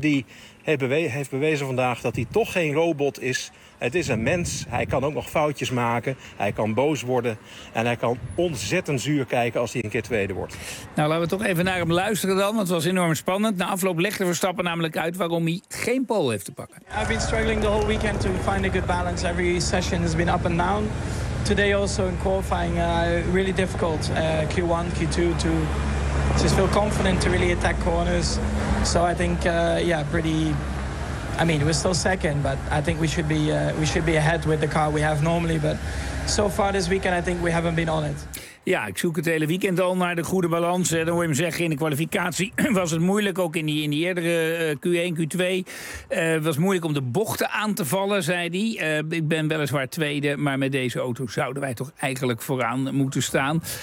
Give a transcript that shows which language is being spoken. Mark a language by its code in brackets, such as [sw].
[nl] Die heeft bewezen vandaag dat hij toch geen robot is. Het is een mens. Hij kan ook nog foutjes maken. Hij kan boos worden. En hij kan ontzettend zuur kijken als hij een keer tweede wordt. Nou, laten we toch even naar hem luisteren dan. Want het was enorm spannend. Na afloop legde Verstappen namelijk uit waarom hij geen pole heeft te pakken. [en] I've been struggling the whole weekend to find a good balance. Every session has been up and down. Today also in qualifying, really difficult. Q1, Q2 to just feel confident to really attack corners. So I think, we're still second, but I think we should be ahead with the car we have normally. But so far this weekend, I think we haven't been on it. [nl] Ja, ik zoek het hele weekend al naar de goede balans. Dan hoor je hem zeggen, in de kwalificatie was het moeilijk. Ook in die eerdere Q1, Q2. Was moeilijk om de bochten aan te vallen, zei hij. Ik ben weliswaar tweede, maar met deze auto zouden wij toch eigenlijk vooraan moeten staan.